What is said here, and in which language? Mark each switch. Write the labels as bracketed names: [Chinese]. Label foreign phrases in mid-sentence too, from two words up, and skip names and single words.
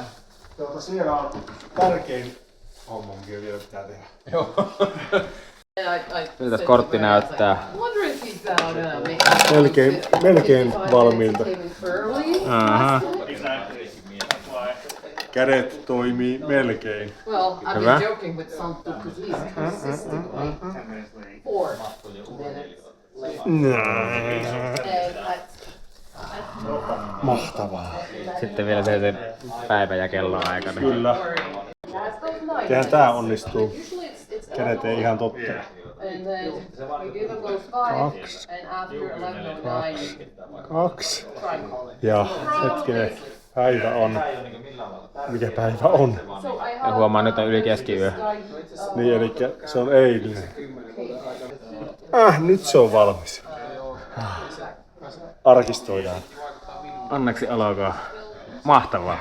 [Finnish] Siellä on tärkein homma, mikä vielä pitää tehdä. Joo. Miltäs kortti näyttää? Melkein valmiilta. Aha. Kädet toimii melkein. [English] Well, I'm [Finnish] Hyvä. [English] just joking with Santtu because he's consistently 4 minutes late. [Finnish] Mahtavaa. Sitten vielä se päivä ja kello aikana. Kyllä. Tehän tää onnistuu. Kädet ei ihan totta. [English] And then we give them those 5, and after 11:09, 2. try calling. [Finnish] Ja hetkinen, päivä on. Mikä päivä on? [English] So I [Finnish] Ja [English] have [Finnish] huomaan, nyt on yli keskiyö. Niin, eli se on eilinen. Nyt se on valmis. Arkistoidaan. Onneksi olkoon. Mahtavaa.